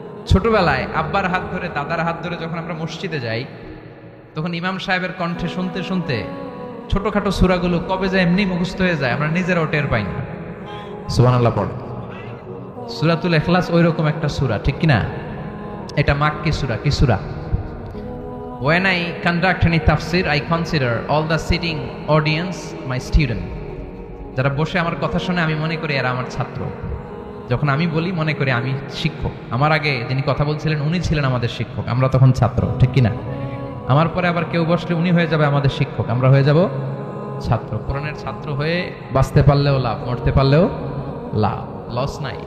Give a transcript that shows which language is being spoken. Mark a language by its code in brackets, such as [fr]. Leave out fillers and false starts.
[bn] ছোটবেলায় আব্বার হাত ধরে দাদার হাত ধরে যখন আমরা মসজিদে যাই, তখন ইমাম সাহেবের কণ্ঠে শুনতে শুনতে ছোটখাটো সূরাগুলো কবে যায় এমনি মুখস্থ হয়ে যায়, আমরা নিজেরাও টের পাই না। সুবহানাল্লাহ পড়ো। সূরাতুল ইখলাস ওইরকম একটা সূরা, ঠিক কিনা? এটা মাক্কি সূরা। কি সূরা? [en] When I conduct any tafsir, I consider all the sitting audience my student. [bn] যারা বসে আমার কথা শুনে আমি মনে করি এরা আমার ছাত্র। যখন আমি বলি মনে করি আমি শিক্ষক। আমার আগে যিনি কথা বলছিলেন উনি ছিলেন আমাদের শিক্ষক, আমরা তখন ছাত্র, ঠিক কিনা? আমার পরে আবার কেউ বসলে উনি হয়ে যাবে আমাদের শিক্ষক, আমরা হয়ে যাব ছাত্র। কোরআনের ছাত্র হয়ে বাঁচতে পারলেও লাভ, মরতে পারলেও লাভ, লস নাই।